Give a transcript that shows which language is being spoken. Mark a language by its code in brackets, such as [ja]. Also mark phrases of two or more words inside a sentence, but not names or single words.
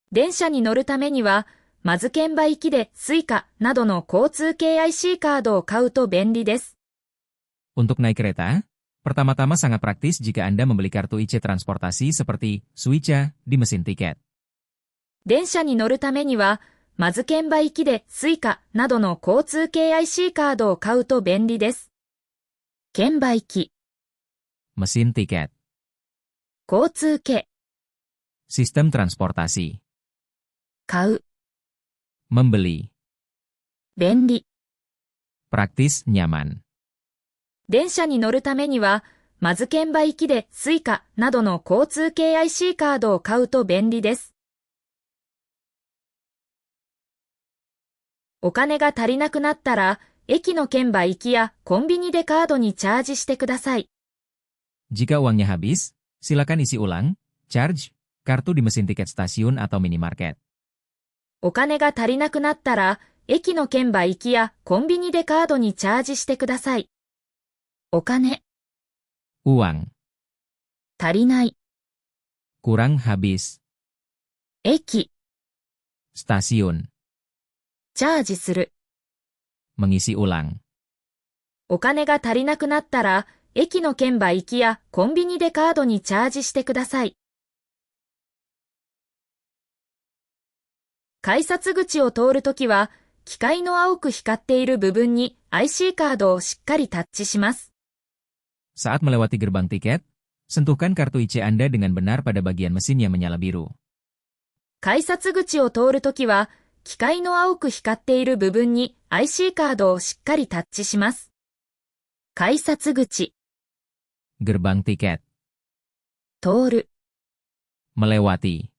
[ja] 電車に乗るためには、まず券売機でスイカなどの交通系 IC カードを買うと便利です。 [id] Untuk naik kereta, pertama-tama sangat praktis jika Anda membeli kartu IC transportasi seperti Suica di mesin tiket. [ja] 電車に乗るためには、まず券売機でスイカなどの交通系 IC カードを買うと便利です。券売機 [id] Mesin tiket. [ja] 交通系 [id] Sistem transportasi. [ja] 買う [id] Membeli. [ja] 便利 [id] Praktis, nyaman. [ja] 電車に乗るためには、まず券売機でスイカなどの交通系 IC カードを買うと便利です。お金が足りなくなったら、駅の券売機やコンビニでカードにチャージしてください。 [id] Jika uangnya habis, silakan isi ulang, charge, kartu di mesin tiket stasiun atau minimarket. [ja] お金が足りなくなったら、駅の券売機やコンビニでカードにチャージしてください。お金 [id] Uang. [ja] 足りない [id] Kurang habis. [ja] 駅 [id] Stasiun. [ja] チャージする [id] Mengisi ulang. [ja] お金が足りなくなったら、駅の券売機やコンビニでカードにチャージしてください。改札口を通るときは、機械の青く光っている部分に IC カードをしっかりタッチします。 [id] Saat melewati gerbang tiket, sentuhkan kartu IC Anda dengan benar pada bagian mesin yang menyala biru. [ja] 改札口を通るときは、機械の青く光っている部分に IC カードをしっかりタッチします。改札口 [id] Gerbang tiket. [ja] 通る [id] Melewati.